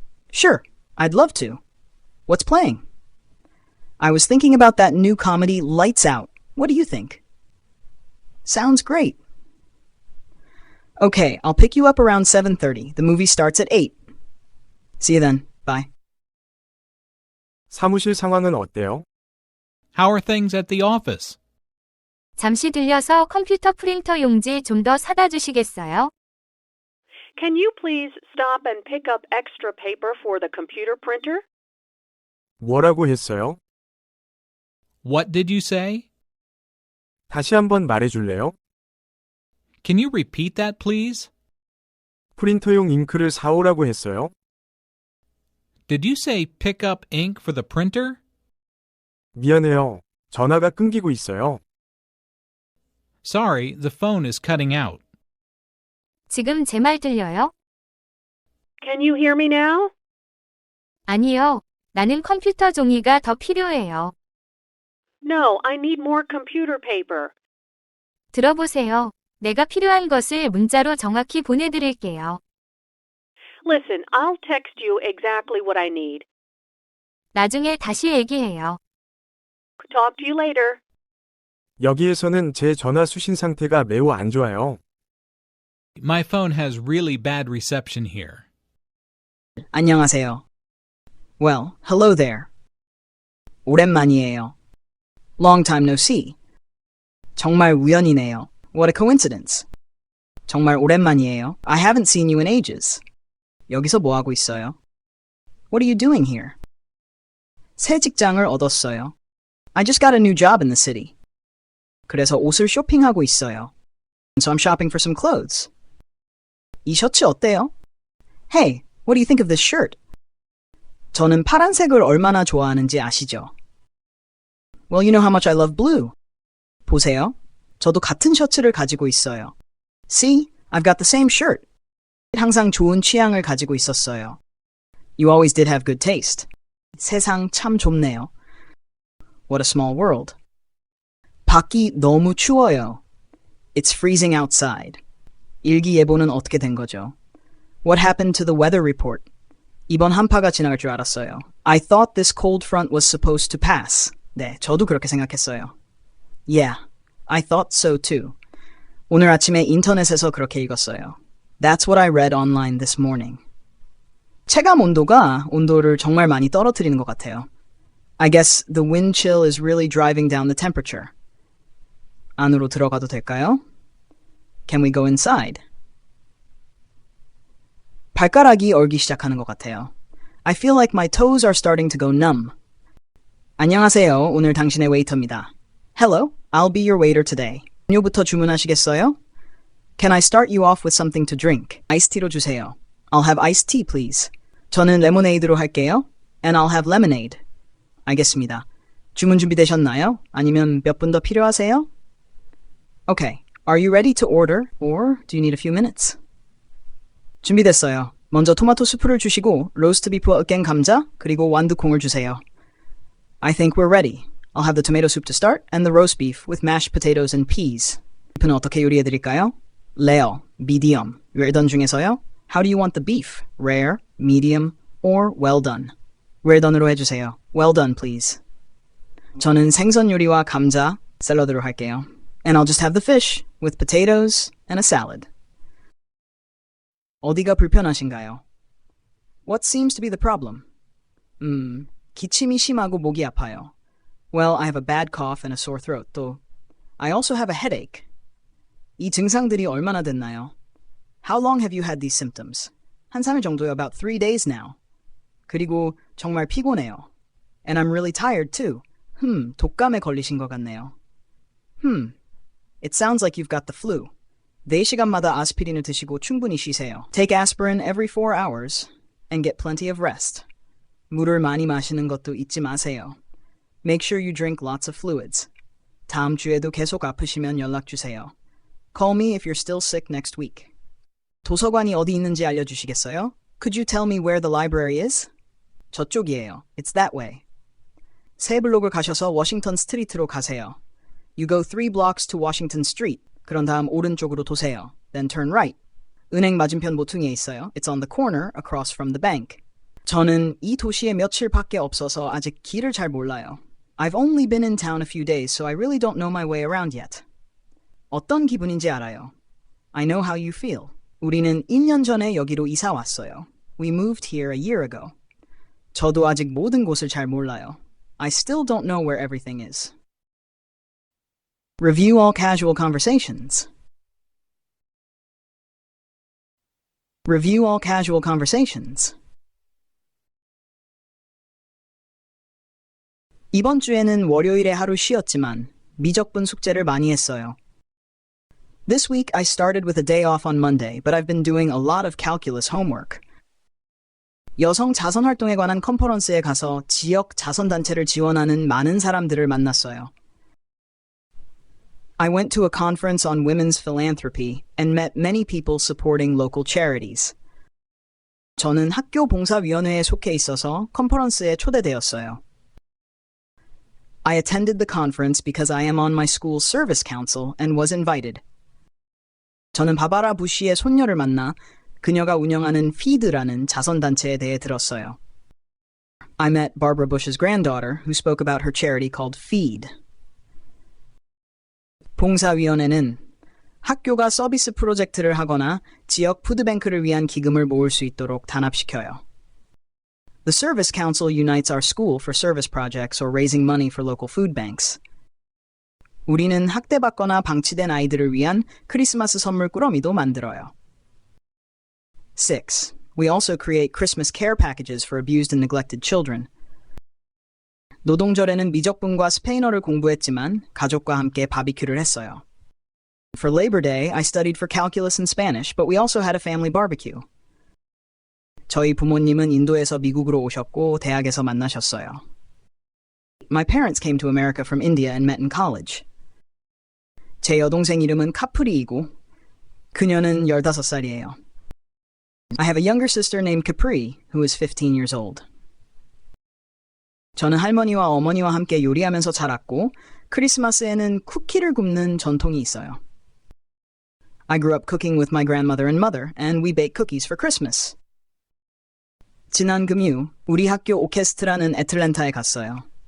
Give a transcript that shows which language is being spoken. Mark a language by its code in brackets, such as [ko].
[en] Sure, I'd love to. What's playing? I was thinking about that new comedy, Lights Out. What do you think? Sounds great. Okay, I'll pick you up around 7:30. The movie starts at 8. See you then. Bye. [ko] 사무실 상황은 어때요? [en] How are things at the office? [ko] 잠시 들려서 컴퓨터 프린터 용지 좀 더 사다 주시겠어요? [en] Can you please stop and pick up extra paper for the computer printer? [ko] 뭐라고 했어요? [en] What did you say? [ko] 다시 한번 말해줄래요? [en] Can you repeat that, please? [ko] 프린터용 잉크를 사오라고 했어요? [en] Did you say pick up ink for the printer? [ko] 미안해요. 전화가 끊기고 있어요. [en] Sorry, the phone is cutting out. [ko] 지금 제 말 들려요? [en] Can you hear me now? [ko] 아니요. 나는 컴퓨터 종이가 더 필요해요. [en] No, I need more computer paper. [ko] 들어보세요. 내가 필요한 것을 문자로 정확히 보내드릴게요. [en] Listen, I'll text you exactly what I need. [ko] 나중에 다시 얘기해요. [en] Talk to you later. [ko] 여기에서는 제 전화 수신 상태가 매우 안 좋아요. [en] My phone has really bad reception here. [ko] 안녕하세요. [en] Well, hello there. [ko] 오랜만이에요. [en] Long time no see. [ko] 정말 우연이네요. [en] What a coincidence. [ko] 정말 오랜만이에요. [en] I haven't seen you in ages. [ko] 여기서 뭐 하고 있어요? [en] What are you doing here? [ko] 새 직장을 얻었어요. [en] I just got a new job in the city. [ko] 그래서 옷을 쇼핑하고 있어요. [en] So I'm shopping for some clothes. [ko] 이 셔츠 어때요? [en] Hey, what do you think of this shirt? [ko] 저는 파란색을 얼마나 좋아하는지 아시죠? [en] Well, you know how much I love blue. [ko] 보세요. 저도 같은 셔츠를 가지고 있어요. [en] See, I've got the same shirt. [ko] 항상 좋은 취향을 가지고 있었어요. [en] You always did have good taste. [ko] 세상 참 좁네요. [en] What a small world. [ko] 밖이 너무 추워요. [en] It's freezing outside. [ko] 일기예보는 어떻게 된 거죠? [en] What happened to the weather report? [ko] 이번 한파가 지나갈 줄 알았어요. [en] I thought this cold front was supposed to pass. [ko] 네, 저도 그렇게 생각했어요. [en] Yeah, I thought so too. [ko] 오늘 아침에 인터넷에서 그렇게 읽었어요. [en] That's what I read online this morning. [ko] 체감 온도가 온도를 정말 많이 떨어뜨리는 것 같아요. [en] I guess the wind chill is really driving down the temperature. [ko] 안으로 들어가도 될까요? [en] Can we go inside? [ko] 발가락이 얼기 시작하는 것 같아요. [en] I feel like my toes are starting to go numb. [ko] 안녕하세요. 오늘 당신의 웨이터입니다. [en] Hello, I'll be your waiter today. [ko] 음료부터 주문하시겠어요? [en] Can I start you off with something to drink? [ko] 아이스티로 주세요. [en] I'll have iced tea, please. [ko] 저는 레모네이드로 할게요. [en] And I'll have lemonade. [ko] 알겠습니다. 주문 준비되셨나요? 아니면 몇 분 더 필요하세요? [en] Okay. Are you ready to order? Or do you need a few minutes? [ko] 준비됐어요. 먼저 토마토 수프를 주시고 로스트 비프와 으깬 감자 그리고 완두콩을 주세요. [en] I think we're ready. I'll have the tomato soup to start and the roast beef with mashed potatoes and peas. [ko] 비프는 어떻게 요리해드릴까요? [en] Rare, medium, well done [ko] 중에서요? [en] How do you want the beef? Rare, medium, or well done? well done으로 [ko] 해주세요. [en] Well done, please. [ko] 저는 생선 요리와 감자, 샐러드로 할게요. [en] And I'll just have the fish with potatoes and a salad. [ko] 어디가 불편하신가요? [en] What seems to be the problem? [ko] 기침이 심하고 목이 아파요. [en] Well, I have a bad cough and a sore throat. [ko] 또, [en] I also have a headache. [ko] 이 증상들이 얼마나 됐나요? [en] How long have you had these symptoms? [ko] 한 3일 정도요. [en] About 3 days now. [ko] 그리고 정말 피곤해요. [en] And I'm really tired too. [ko] 독감에 걸리신 것 같네요. [en] It sounds like you've got the flu. [ko] 4시간마다 아스피린을 드시고 충분히 쉬세요. [en] Take aspirin every 4 hours and get plenty of rest. [ko] 물을 많이 마시는 것도 잊지 마세요. [en] Make sure you drink lots of fluids. [ko] 다음 주에도 계속 아프시면 연락 주세요. [en] Call me if you're still sick next week. [ko] 도서관이 어디 있는지 알려주시겠어요? [en] Could you tell me where the library is? [ko] 저쪽이에요. [en] It's that way. [ko] 새 블록을 가셔서 워싱턴 스트리트로 가세요. [en] You go 3 blocks to Washington Street. [ko] 그런 다음 오른쪽으로 도세요. [en] Then turn right. [ko] 은행 맞은편 모퉁이에 있어요. [en] It's on the corner across from the bank. [ko] 저는 이 도시에 며칠밖에 없어서 아직 길을 잘 몰라요. [en] I've only been in town a few days, so I really don't know my way around yet. [ko] 어떤 기분인지 알아요. [en] I know how you feel. [ko] 우리는 2년 전에 여기로 이사 왔어요. [en] We moved here a year ago. [ko] 저도 아직 모든 곳을 잘 몰라요. [en] I still don't know where everything is. Review all casual conversations. Review all casual conversations. [ko] 이번 주에는 월요일에 하루 쉬었지만 미적분 숙제를 많이 했어요. [en] This week I started with a day off on Monday, but I've been doing a lot of calculus homework. [ko] 여성 자선 활동에 관한 컨퍼런스에 가서 지역 자선단체를 지원하는 많은 사람들을 만났어요. [en] I went to a conference on women's philanthropy and met many people supporting local charities. [ko] 저는 학교 봉사위원회에 속해 있어서 컨퍼런스에 초대되었어요. [en] I attended the conference because I am on my school's service council and was invited. [ko] 저는 바바라 부시의 손녀를 만나 그녀가 운영하는 feed라는 자선단체에 대해 들었어요. [en] I met Barbara Bush's granddaughter who spoke about her charity called Feed. [ko] 봉사위원회는 학교가 서비스 프로젝트를 하거나 지역 푸드뱅크를 위한 기금을 모을 수 있도록 단합시켜요. [en] The Service Council unites our school for service projects or raising money for local food banks. [ko] 우리는 학대받거나 방치된 아이들을 위한 크리스마스 선물 꾸러미도 만들어요. 6. [en] We also create Christmas care packages for abused and neglected children. [ko] 노동절에는 미적분과 스페인어를 공부했지만 가족과 함께 바비큐를 했어요. [en] For Labor Day, I studied for calculus and Spanish, but we also had a family barbecue. [ko] 저희 부모님은 인도에서 미국으로 오셨고 대학에서 만나셨어요. [en] My parents came to America from India and met in college. [ko] 제 여동생 이름은 카프리이고 그녀는 15살이에요. [en] I have a younger sister named Capri, who is 15 years old. [ko] 저는 할머니와 어머니와 함께 요리하면서 자랐고 크리스마스에는 쿠키를 굽는 전통이 있어요. [en] I grew up cooking with my grandmother and mother, and we bake cookies for Christmas. [ko] 지난 금요, 우리 학교 오케스트라는 애틀랜타에 갔어요.